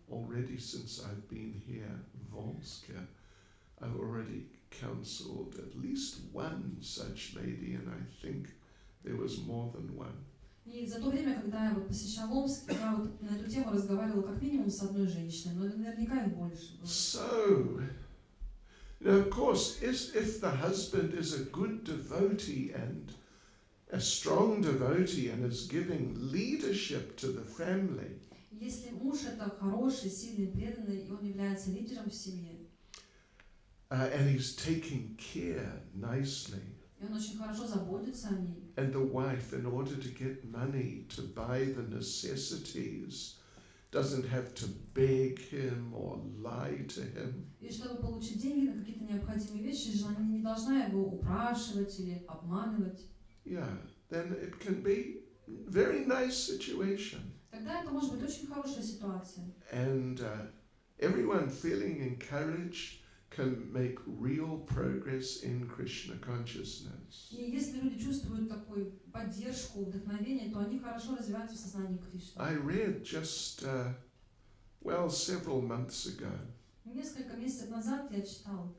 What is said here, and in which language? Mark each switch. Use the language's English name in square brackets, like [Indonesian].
[English] Already since I've been here, Volska, I've already counseled at least one such lady, and I think there was more than one. [Russian] И за то время, когда я вот посещала Омск, я вот на эту тему разговаривала как минимум с одной женщиной, но наверняка их больше было. [English] So, you know, of course, if the husband is a good devotee and a strong devotee and is giving leadership to the family, [Russian] Если муж это хороший, сильный, преданный, и он является лидером в семье, [English] and he's taking care nicely, [Russian] и он очень хорошо заботится о ней, [English] and the wife, in order to get money to buy the necessities, doesn't have to beg him or lie to him, [Russian] и чтобы получить деньги на какие-то необходимые вещи, жена не должна его упрашивать или обманывать. [English] yeah, then it can be a very nice situation. [Russian] Тогда это может быть очень хорошая ситуация. [English] And everyone feeling encouraged can make real progress in Krishna consciousness. [Russian] И если люди чувствуют такую поддержку, вдохновение, то они хорошо развиваются в сознании Кришны. [English] I read just, several months ago, [Russian] Несколько месяцев назад я читала,